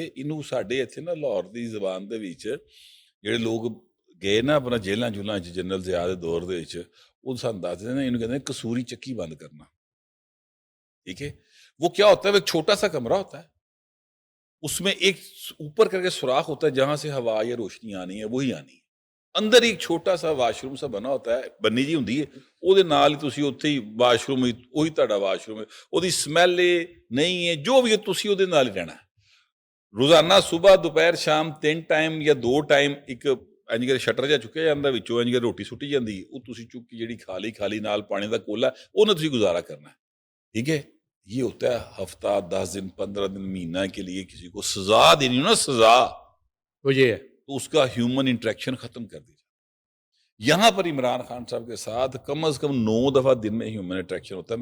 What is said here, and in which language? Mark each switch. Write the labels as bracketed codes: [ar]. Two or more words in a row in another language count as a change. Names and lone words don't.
[pa] انہوں ساڈے اتنے نا لاہور دی زبان دے وچ جڑے لوگ گئے نا اپنا جیلاں جولاں جنرل ضیاء دے دور دے وچ, وہ سن دستے ہیں انہوں کہتے ہیں کسوری چکی بند کرنا. [ur] ٹھیک ہے, وہ کیا ہوتا ہے, وہ ایک چھوٹا سا کمرہ ہوتا ہے, اس میں ایک اوپر کر کے سوراخ ہوتا ہے جہاں سے ہوا یا روشنی آنی ہے وہی آنی ہے. اندر ایک چھوٹا سا واش روم سا بنا ہوتا ہے, [pa] بنی جی ہوندی ہے, وہ دے نال ہی تسی اوتھے ہی واش روم, وہی تہاڈا واش روم ہے, وہ دی سمیل نہیں ہے جو بھی ہے تسی وہ دے نال ہی رہنا ہے. روزانہ صبح دوپہر شام 3 ٹائم یا 2 ٹائم ایک انج کر شٹر جا چکیا جاندا وچوں انج کر روٹی سٹی جاندی, وہ تسی چک کے جڑی کھالی نال پانی دا کولا انہاں تسی گزارا کرنا ہے. [ur] ٹھیک ہے, یہ ہوتا ہے ہفتہ 10 دن 15 دن مہینہ کے لیے کسی کو سزا دینی نا, سزا وہ یہ ہے, تو اس کا [en] human interaction [ur] ختم کر دی جائے. یہاں پر عمران خان صاحب کے ساتھ کم از کم 9 دفعہ دن میں [en] human interaction [ur] ہوتا ہے.